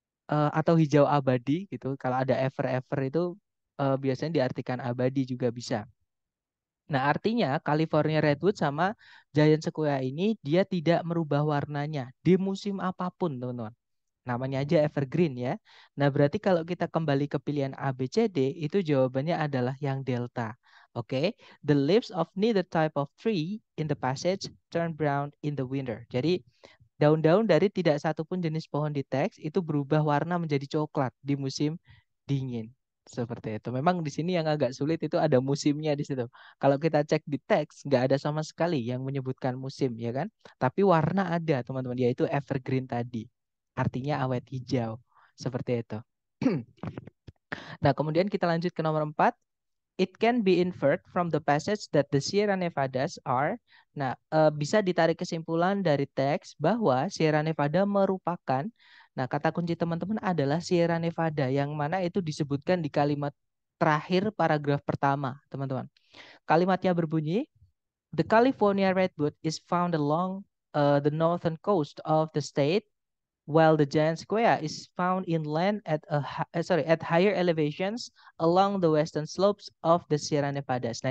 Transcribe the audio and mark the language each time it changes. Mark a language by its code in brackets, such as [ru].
[id] Atau hijau abadi gitu. Kalau ada ever itu biasanya diartikan abadi juga bisa. Nah, artinya California Redwood sama Giant Sequoia ini dia tidak merubah warnanya di musim apapun, teman-teman. Namanya aja evergreen ya. Nah, berarti kalau kita kembali ke pilihan A, B, C, D, itu jawabannya adalah yang delta. [en] Oke, the leaves of neither type of tree in the passage turn brown in the winter. [id] Jadi, daun-daun dari tidak satupun jenis pohon di teks itu berubah warna menjadi coklat di musim dingin. Seperti itu. Memang di sini yang agak sulit itu ada musimnya di situ. Kalau kita cek di teks, nggak ada sama sekali yang menyebutkan musim, ya kan? Tapi warna ada, teman-teman, yaitu evergreen tadi. Artinya awet hijau. Seperti itu. Nah, kemudian kita lanjut ke nomor 4. [en] It can be inferred from the passage that the Sierra Nevadas are. [id] Nah, bisa ditarik kesimpulan dari teks bahwa Sierra Nevada merupakan, nah kata kunci teman-teman adalah Sierra Nevada yang mana itu disebutkan di kalimat terakhir paragraf pertama, teman-teman. Kalimatnya berbunyi, [en] the California redwood is found along the northern coast of the state, while the giant sequoia is found inland at higher elevations along the western slopes of the Sierra Nevadas.